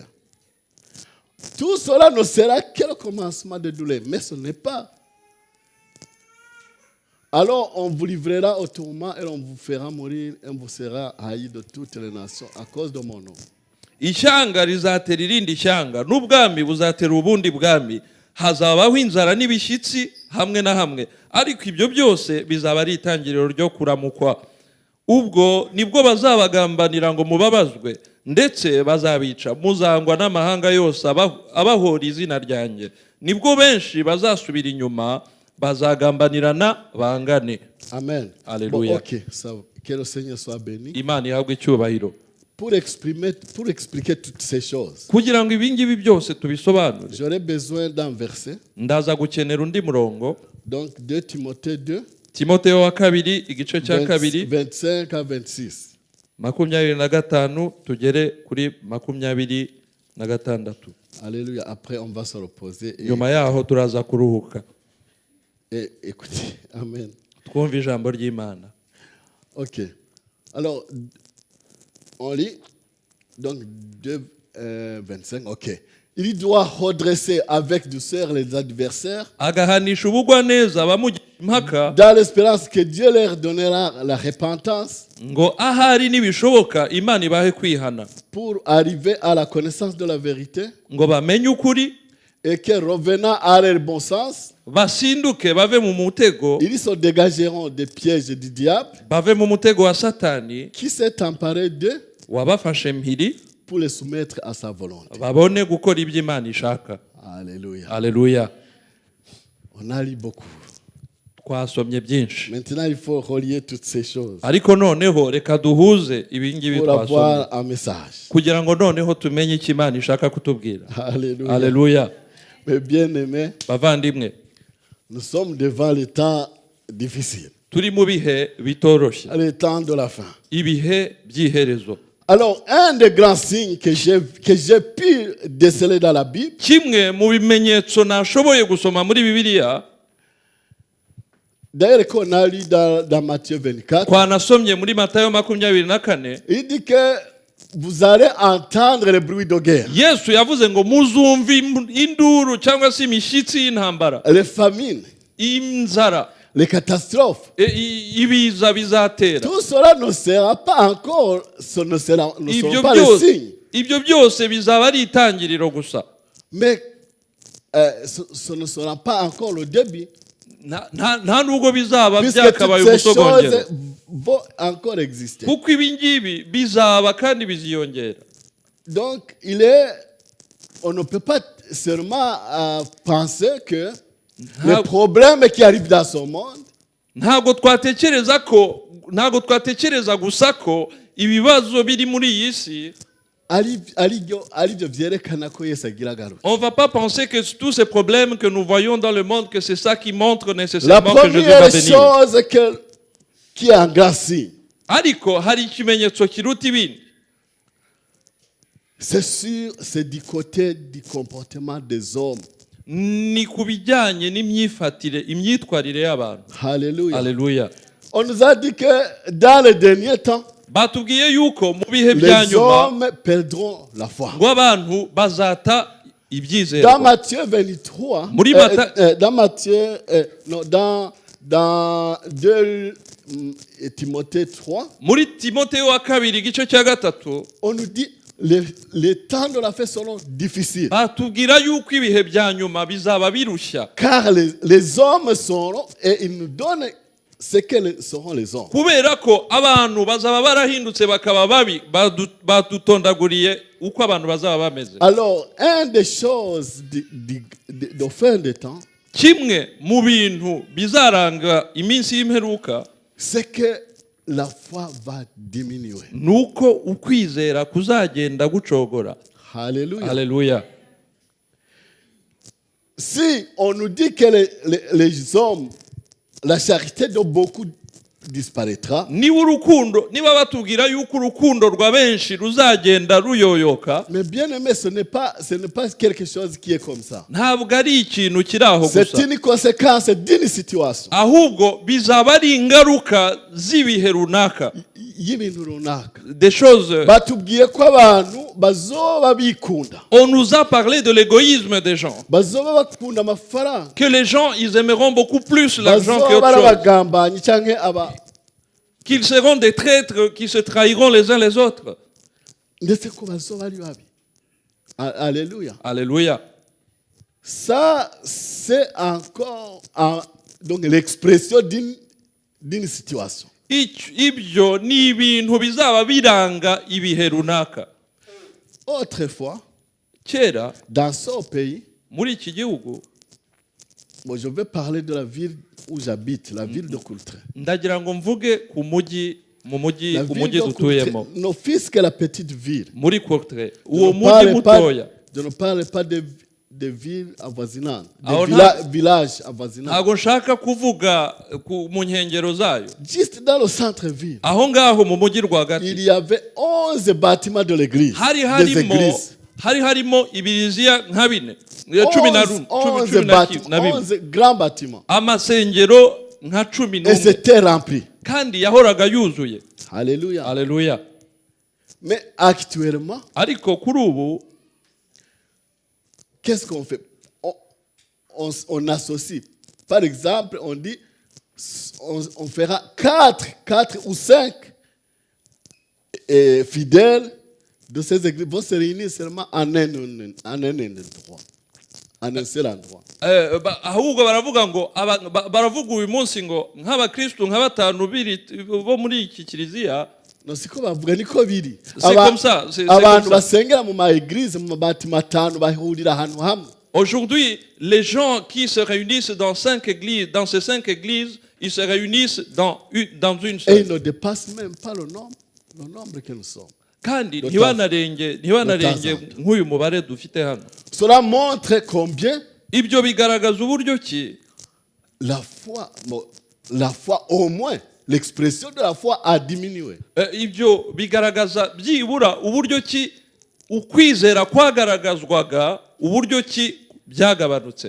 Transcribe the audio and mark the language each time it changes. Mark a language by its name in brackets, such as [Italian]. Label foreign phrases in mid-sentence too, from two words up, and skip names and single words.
[French] Tout cela ne sera que le commencement de douleur, mais ce n'est pas. Alors on vous livrera au tourment et on vous fera mourir et on vous sera haï de toutes les nations à cause de mon nom. [Kinyarwanda] ishyanga rizatera irindi shyanga, n'ubwami buzatera ubundi bwami, hazabaho inzara n'ibishyitsi hamwe na hamwe, ariko ibyo byose bizaba ari itangiriro ryo kuramukwa. Ubwo nibwo bazabagambanira ngo mubabazwe, ndetse bazabica, muzangwa n'amahanga yose abahora izina ryanjye. Nibwo benshi bazasubira inyuma, bazagambanirana bangane. Amen. [French] Alléluia. Bon, ok, ça, que le Seigneur soit béni. [Kinyarwanda] Imana ihabwe icyubahiro. [French] Pour expliquer toutes ces choses, [Kinyarwanda] Kugira ngo ibi ngibi byose tubisobanure, [French] j'aurais besoin d'un verset. [Kinyarwanda] ndaza gukenera undi murongo. [French] Donc 2 Timothée 2, [Kinyarwanda] Timoteyo wa kabiri igice cya kabiri [French] 25 à 26. [Kinyarwanda] 25 tugere kuri 26. [French] Alléluia. Après, on va se reposer [Kinyarwanda] Nyuma yaho turaza kuruhuka [French] et écouter. Amen. [Kinyarwanda] twumva ijambo ry'Imana. [French] Ok. Alors, on lit. Donc 2, 25. Ok. Il doit redresser avec douceur les adversaires [Kinyarwanda] Agahanisha ubugwaneza abamugisha impaka, [French] dans l'espérance que Dieu leur donnera la repentance [Kinyarwanda] ngo ahari nibishoboka Imana ibahe kwihana, [French] pour arriver à la connaissance de la vérité [Kinyarwanda] ngo bamenye ukuri, [French] et que revenant à leur bon sens, [Kinyarwanda] basinduke bave mu mutego, [French] ils se dégageront des pièges du diable [Kinyarwanda] bave mu mutego wa Satani [French] qui s'est emparé d'eux [Kinyarwanda] wabafashe mpiri, [French] pour les soumettre à sa volonté. [Kinyarwanda] babone gukora ibyo Imana ishaka. Alléluia. Alléluia. [French] On a lu beaucoup. [Kinyarwanda] twasomye byinshi. [French] Maintenant, il faut relier toutes ces choses [Kinyarwanda] Ariko noneho reka duhuze ibingibi [French] pour [Kinyarwanda] twasomye [French] avoir un message. [Kinyarwanda] kugira ngo noneho tumenye icyo Imana ishaka kutubwira. Alléluia. Haleluya. [French] Mais bien aimés, [Kinyarwanda] Bavandimwe, [French] nous sommes devant le temps difficile, [Kinyarwanda] turi mu bihe bitoroshye, [French] le temps de la fin. [Kinyarwanda] ibihe by'iherezo. [French] Alors, un des grands signes que j'ai pu déceler dans la Bible, [Kinyarwanda] Kimwe mu bimenyetso nashoboye gusoma muri Bibiliya, [French] d'ailleurs qu'on a lu dans Matthieu 24, [Kinyarwanda] twanasomye muri Matayo 24, [French] il dit que vous allez entendre le bruit de guerre, [Kinyarwanda] Yesu yavuze ngo muzumva induru cyangwa se imishyitsi y'intambara, [French] les famines, [Kinyarwanda] inzara, [French] les catastrophes. [Kinyarwanda] ibiza bizatera. [French] Tout cela ne sera pas encore, ne seront [Kinyarwanda] Ibyo [French] pas les [Kinyarwanda] byose [French] signes. [Kinyarwanda] ibyo byose bizaba ari itangiriro gusa. [French] Mais ce ne sera pas encore le début. [Kinyarwanda] Nta nubwo bizaba [French] Puisque [Kinyarwanda] byakabaye [French] toutes ces [Kinyarwanda] umusogongero, [French] choses vont encore exister. [Kinyarwanda] kuko ibi ngibi bizaba kandi biziyongera. [French] Donc, on ne peut pas seulement penser que les problèmes qui arrivent dans ce monde [Kinyarwanda] ntabwo twatekereza gusa ko ibibazo biri muri iyi si. [French] On va pas penser que tous ces problèmes que nous voyons dans le monde, que c'est ça qui montre la nécessairement que Jésus va première venir. chose qui est un grand signe, [Kinyarwanda] Ariko hari ikimenyetso kiruta ibindi, [French] c'est sûr, c'est du côté du comportement des hommes. [Kinyarwanda] ni ku bijyanye imyitwarire y'abantu. Alléluia. Haleluya. [French] On nous a dit que dans les derniers temps, [Kinyarwanda] Batubwiye yuko mu bihe bya [French] les [Kinyarwanda] nyuma [French] hommes perdront la foi. [Kinyarwanda] ngo abantu bazata ibyizerwa. [French] Dans Matthieu 23, [Kinyarwanda] Muri [French] dans Matthieu, non, dans 2 Timothée 3, [Kinyarwanda] Muri Timoteyo wa kabiri igice cya 3 [French] on nous dit les temps de la fin seront difficiles. [Kinyarwanda] batubwira yuko ibihe bya nyuma bizaba birushya, [French] Car les hommes seront, et ils nous donnent ce que seront les hommes. [Kinyarwanda] kubera ko abantu bazaba barahindutse bakaba babi, badutondaguriye uko abantu bazaba bameze. [French] Alors, une des choses de fin des temps, [Kinyarwanda] Kimwe mu bintu bizaranga iminsi y'imperuka, [French] c'est que la foi va diminuer. [Kinyarwanda] nuko ukwizera kuzagenda gucogora. Alléluia. Haleluya. [French] Si on nous dit que les hommes, la charité de beaucoup disparaîtra, [Kinyarwanda] niba batubwira yuko urukundo rwa benshi ruzagenda ruyoyoka, [French] mais bien aimé, ce n'est pas quelque chose qui est comme ça. [Kinyarwanda] ntabwo ari ikintu kiri aho [French] C'est [Kinyarwanda] gusa, [French] une conséquence d'une situation. [Kinyarwanda] ahubwo bizaba ari ingaruka z'ibihe runaka, y'ibintu runaka. [French] des choses. [Kinyarwanda] Batubwiye ko abantu bazoba bikunda, [French] On nous a parlé de l'égoïsme des gens, [Kinyarwanda] bazoba bakunda amafaranga, [French] que les gens ils aimeront beaucoup plus l'argent que [Kinyarwanda] bazoba [French] autre chose, [Kinyarwanda] abagambanyi cyangwa [French] qu'ils seront des traîtres qui se trahiront les uns les autres. [Kinyarwanda] ndetse ko bazoba ari babi. Alléluia. Alléluia. [French] Ça, c'est encore donc l'expression d'une situation. [Kinyarwanda] Ibyo ni ibintu bizaba biranga ibihe runaka. [French] Autrefois, [Kinyarwanda] Kera [French] dans ce pays, [Kinyarwanda] muri iki gihugu, [French] je vais parler de la ville où j'habite, la ville de Coultray. [Kinyarwanda] ndagira ngo mvuge ku mujyi, mu mujyi [French] La ville de [Kinyarwanda] dutuyemo, [French] Coultray, non, puisque la petite ville. [Kinyarwanda] muri Courtrai, uwo mujyi mutoya. [French] Je ne parle pas de villes avoisinantes, [Kinyarwanda] Aho [French] de villages avoisinants. [Kinyarwanda] ntabwo nshaka kuvuga mu nkengero zayo. [French] Juste dans le centre-ville, [Kinyarwanda] Aho ngaho mu mujyi rwagati [French] il y avait 11 bâtiments de l'église, [Kinyarwanda] hari [French] des églises. [Kinyarwanda] harimo ibiriziya nka bine, [French] 11 grands bâtiments. [Kinyarwanda] amasengero nka 11, [French] Et c'était rempli. [Kinyarwanda] kandi yahoraga yuzuye. Alléluia. Alléluia. [French] Mais actuellement, [Kinyarwanda] Ariko kuri ubu [French] qu'est-ce qu'on fait? On associe. Par exemple, on dit, on fera 4 ou 5 fidèles de ces églises vont se réunir seulement en un endroit. En un seul endroit. [Kinyarwanda] ahubwo baravuga ngo baravuga uyu munsi ngo nk'abakristo nka 5 bo muri iki kiliziya. No, siko bavuga niko biri. [French] C'est comme ça, c'est [Kinyarwanda] abantu [French] comme ça. [Kinyarwanda] basengera mu ma église mu mabati matanu bahurira ahantu hamwe. [French] Aujourd'hui, les gens qui se réunissent dans ces 5 églises, ils se réunissent dans une Et seule. ils ne dépassent même pas le nombre que nous sommes. [Kinyarwanda] Kandi [French] Le [Kinyarwanda] ntibanarenge nk'uyu mubare dufite hano. [French] Cela montre combien [Kinyarwanda] Ibyo bigaragaza uburyo ki [French] la foi au moins, l'expression de la foi a diminué. [Kinyarwanda] ibyo bigaragaza byibura uburyo ki ukwizera kwagaragazwaga uburyo ki byagabanutse.